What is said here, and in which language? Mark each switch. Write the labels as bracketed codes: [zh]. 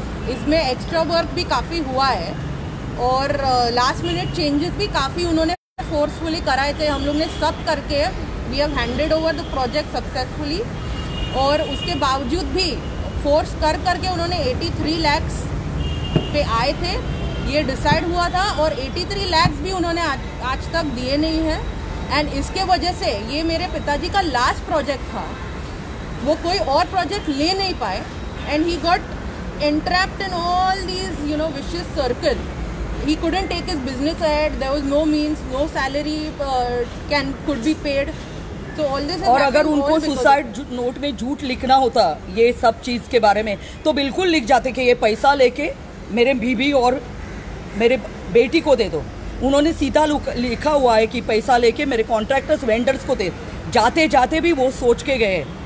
[hi] इसमें extra work भी काफ़ी हुआ है, और लास्ट मिनट चेंजेस भी काफ़ी उन्होंने फोर्सफुली कराए थे. हम लोग ने सब करके [en] we have handed over the project successfully, [hi] और उसके बावजूद भी फोर्स करके उन्होंने 83 लैक्स पे आए थे. ये डिसाइड हुआ था, और 83 लैक्स भी उन्होंने आज तक दिए नहीं हैं. एंड इसके वजह से ये मेरे पिताजी का लास्ट प्रोजेक्ट था, वो कोई और प्रोजेक्ट ले नहीं पाए, and [en] He got entrapped in all these vicious circle. He couldn't take his business ahead. There was no means, no salary could be paid. So all this. [hi] और अगर उनको सुसाइड नोट में झूठ लिखना होता ये सब चीज़ के बारे में, तो बिल्कुल लिख जाते कि ये पैसा लेके मेरे बीबी और मेरे बेटी को दे दो. उन्होंने सीधा लिखा हुआ है कि पैसा लेके मेरे कॉन्ट्रैक्टर्स वेंडर्स को दे. जाते जाते भी वो सोच के गए.